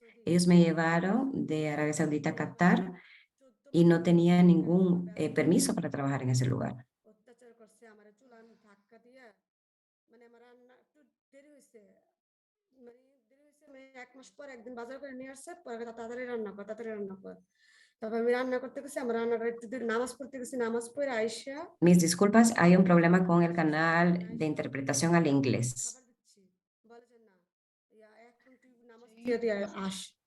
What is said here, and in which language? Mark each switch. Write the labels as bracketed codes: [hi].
[es] Ellos me llevaron de Arabia Saudita a Qatar y no tenía ningún permiso para trabajar en ese lugar. [bn] অত্যাচার করছে আমারে চুলার ধাক্কা দিয়া মানে আমার রান্না একটু দেরি হয়েছে মানে 1 মাস পর একদিন বাজার করে নিয়ে আসছে পরে তাড়াতাড়ি রান্না কর তারপর আমি রান্না করতে গেছি আমার রান্নাটা একটু নামাজ পড়তে গেছি নামাজ পড়ে আইসা [es] Mis disculpas, hay un problema con el canal de interpretación al inglés. [bn] খাবার দিচ্ছি বলে যে না এখন তুই নামাজ দিয়ে দিয়ে আস